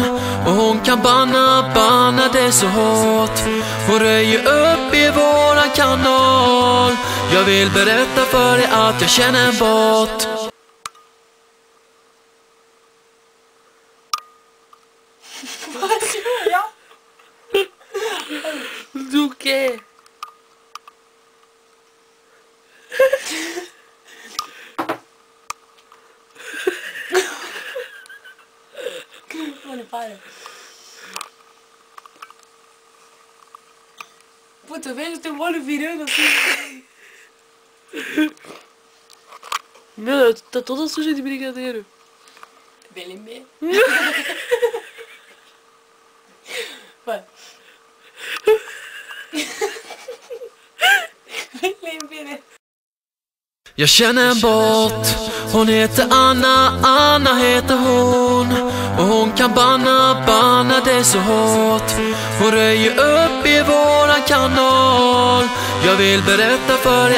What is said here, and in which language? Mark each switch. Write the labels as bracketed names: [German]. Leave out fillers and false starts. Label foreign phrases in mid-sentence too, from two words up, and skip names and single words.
[Swedish] Och hon kan banna det så hårt. Hon röjer upp i våran kanal. Jag vill berätta för dig att jag känner en bot. Vad gör jag? [Portuguese] Duque. Mano, para. Puta, eu vejo teu olho virando assim. Meu, tá toda suja de brigadeiro. Belimê. Vai. Belimê. [Swedish] Jag känner en bot, hon heter Anna, Anna heter hon. Och hon kan banna det så hårt. Hon röjer upp i våran kanal. Jag vill berätta för dig.